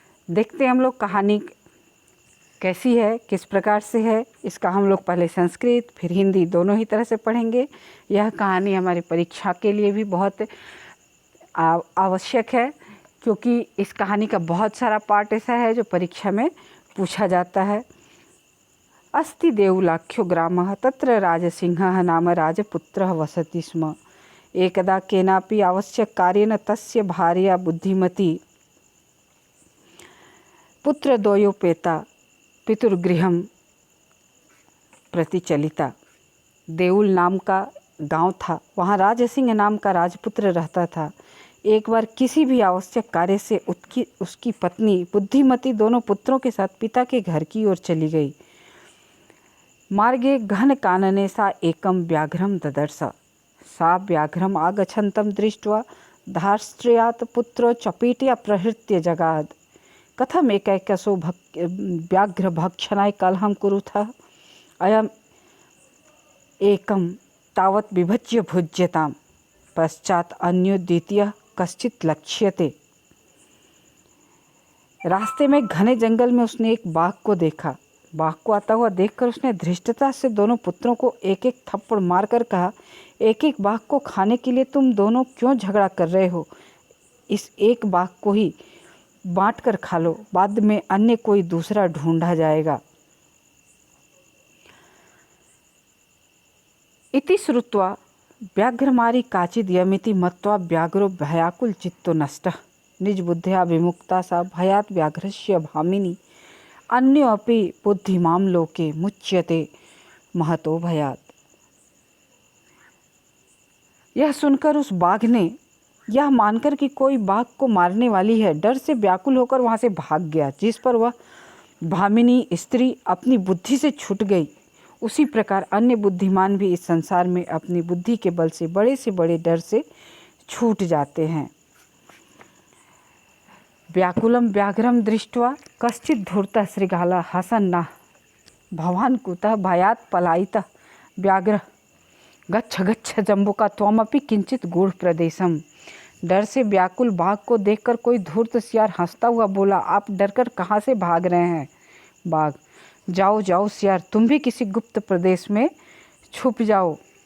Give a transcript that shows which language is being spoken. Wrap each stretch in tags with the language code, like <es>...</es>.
<hi>देखते हैं हम लोग कहानी कैसी है, किस प्रकार से है। इसका हम लोग पहले संस्कृत फिर हिंदी दोनों ही तरह से पढ़ेंगे। यह कहानी हमारी परीक्षा के लिए भी बहुत आवश्यक है, क्योंकि इस कहानी का बहुत सारा पार्ट ऐसा है जो परीक्षा में पूछा जाता है।</hi> <sa>अस्ति देवलाख्यो ग्रामः तत्र राजसिंहः नाम राजपुत्रः वसति स्म। एकदा केनापि आवश्यककार्येण तस्य भार्या बुद्धिमती पुत्रद्वयोपेता पितृगृहं प्रति चलिता।</sa> <hi>देउल नाम का गांव था, वहाँ राजसिंह नाम का राजपुत्र रहता था। एक बार किसी भी आवश्यक कार्य से उसकी पत्नी बुद्धिमती दोनों पुत्रों के साथ पिता के घर की ओर चली गई।</hi> <sa>मार्गे घन कानने सा एकं व्याघ्रं ददर्श। सा व्याघ्रम् आगच्छन्तं दृष्ट्वा धार्ष्ट्र्यात् पुत्रो चपेट्या प्रहृत्य जगाद। कथम एकैकशो व्याघ्रभक्षणाय कलहं कुरुथः। अयम् एकं तावत् विभज्य भुज्यतां, पश्चात् अन्यो द्वितीयः कश्चित् लक्ष्यते।</sa> <hi>रास्ते में घने जंगल में उसने एक बाघ को देखा। बाघ को आता हुआ देखकर उसने धृष्टता से दोनों पुत्रों को एक एक थप्पड़ मारकर कहा, एक एक बाघ को खाने के लिए तुम दोनों क्यों झगड़ा कर रहे हो? इस एक बाघ को ही बांट कर खा लो, बाद में अन्य कोई दूसरा ढूंढा जाएगा।</hi> <sa>इति श्रुत्वा व्याघ्रमारी काचिद् यमिति मत्वा व्याघ्रो भयाकुल चित्तो नष्टः। निज बुद्ध्या विमुक्ता सा भयात् व्याघ्रस्य भामिनी अन्योऽपि बुद्धिमां लोके मुच्यते महतो भयात्।</sa> <hi>यह सुनकर उस बाघ ने यह मानकर कि कोई बाघ को मारने वाली है, डर से व्याकुल होकर वहाँ से भाग गया। जिस पर वह भामिनी स्त्री अपनी बुद्धि से छूट गई, उसी प्रकार अन्य बुद्धिमान भी इस संसार में अपनी बुद्धि के बल से बड़े डर से छूट जाते हैं।</hi> <sa>व्याकुलं व्याघ्रं दृष्ट्वा कश्चित् धूर्तः शृगालः हसन्नः भवान् कुतः भयात् पलायितः। व्याघ्र गच्छ गच्छ जम्बुका त्वमपि किंचित गूढ़ प्रदेशम।</sa> <hi>डर से व्याकुल बाघ को देखकर कोई धूर्त सियार हंसता हुआ बोला, आप डरकर कहाँ से भाग रहे हैं? बाघ, जाओ जाओ सियार, तुम भी किसी गुप्त प्रदेश में छुप जाओ।</hi>